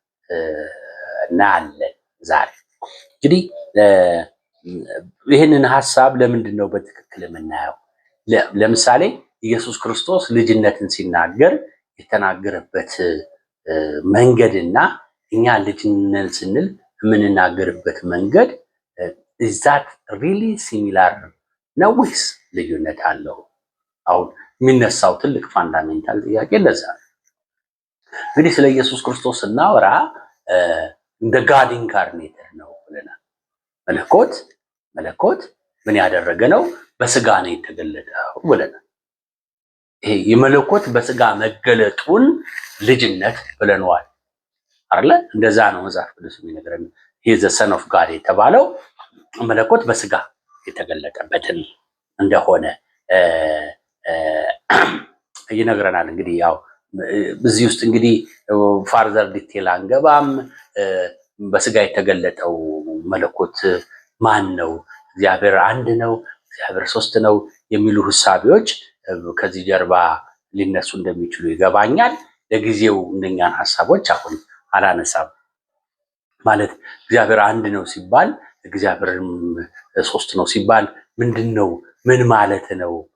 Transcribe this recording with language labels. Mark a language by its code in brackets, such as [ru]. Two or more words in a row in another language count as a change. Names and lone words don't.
[am] እናያለን ዛሬ እንግዲህ ይሄንን ሐሳብ ለምንድን ነው በትክክል የምናየው ለምሳሌ ኢየሱስ ክርስቶስ ልጅነትን ሲናገር የተናገረበት መንገድና እኛ ልጅነትን ስንል የምንናገርበት መንገድ [en] is that really similar [am] ነው ወይስ ልዩነት አለው አሁን የሚነሳው ትልቅ ፋንዳሜንታል ጥያቄ ለዛ እንግዲህ ስለ ኢየሱስ ክርስቶስ እናወራ እንደ [en] God incarnator [am] ነው ብለናል መለኮት ምን ያደረገ ነው በስጋ ነው የተገለጠው ብለናል ይሄ የመለኮት በስጋ መገለጡን ልጅነት ብለናል አይደል እንደዛ ነው መጽሐፍ ቅዱስ የሚነግረን [en] he is the son of God [am] የተባለው መለኮት በስጋ የተገለጠበትን እንደሆነ ይነግረናል እንግዲህ ያው በዚህ ውስጥ እንግዲህ [en] further detail [am] አንገባም በስጋ የተገለጠው መለኮት ማን ነው እግዚአብሔር አንድ ነው እግዚአብሔር ሶስት ነው የሚሉ ሐሳቦች ከዚህ ጀርባ ሊነሱ እንደሚችሉ ይገባኛል ለጊዜው እንደኛን ሐሳቦች አሁን አላነሳም ማለት እግዚአብሔር አንድ ነው ሲባል እግዚአብሔርም ሶስት ነው ሲባል ምንድነው ምን ማለት ነው